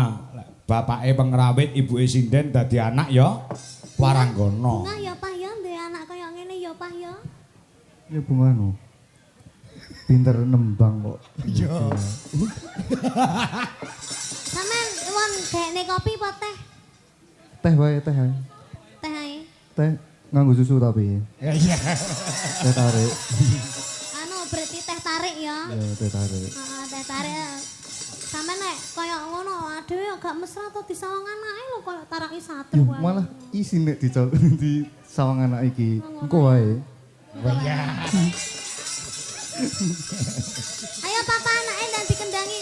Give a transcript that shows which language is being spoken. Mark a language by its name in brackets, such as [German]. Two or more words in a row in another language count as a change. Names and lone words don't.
[Javanese] Bapake pengrawit, ibuke sinden dadi anak ya. Waranggono. Bunga ya Pak ya, duwe anak kaya ngene ya Pak ya. Ya bunga no. Pinter nembang kok. Iya. Sampeyan won dekne kopi apa teh? Teh wae, teh wae. Teh ae. Teh nganggo susu tapi. Iya. Teh tarik. Anu berarti teh tarik ya. Ya, teh tarik. Heeh, teh tarik. Sampeyan nek kaya ngono adewe gak mesra to disawang anake lho kaya taraki satru Yuh, wae. malah isi nek di sawang anak iki. Engko wae. Iya. Ayo papa anake dan dikendangi.